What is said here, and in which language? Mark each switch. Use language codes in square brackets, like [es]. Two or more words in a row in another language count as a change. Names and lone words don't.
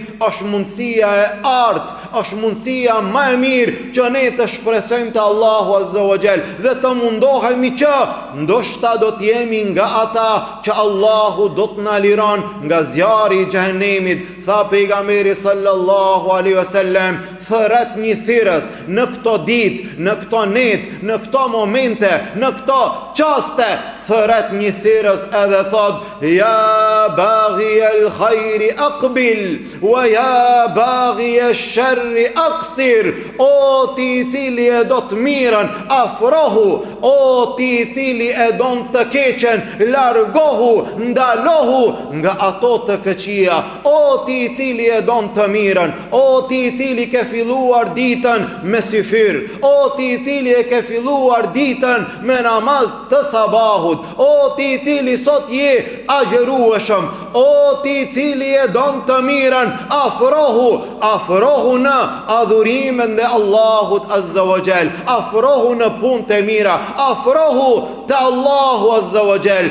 [sq] Është mundësia e artë, është mundësia më e mirë që ne të shpresojmë te Allahu [ar] عز وجل [sq] dhe të mundohemi që ndoshta do t'jemi nga ata që Allahu do të na liron nga zjarri i xhehenemit. Tha pejgamberi [ar] صلى الله عليه وسلم, [sq] thërret një thirrës në këto ditë, në këto net, në këto momente, në këto çaste, thërret një thirrës edhe thot, [ar] يا باغي الخير أقبل ويا باغي الشر أقصر. [sq] O ti i cili e do të mirën, afrohu. O ti i cili e don të keqen, largohu, ndalohu nga ato të këqija. O ti i cili e don të mirën, o ti i cili ke filluar ditën me syfyr, o ti i cili e ke filluar ditën me namaz të sabahut, o ti i cili sot je agjerueshëm, o ti i cili e don të mirën, afrohu në adhurimin dhe Allahut [ar] عز وجل, [sq] afrohu në punët e mira, afrohu te Allahu [ar] عز وجل.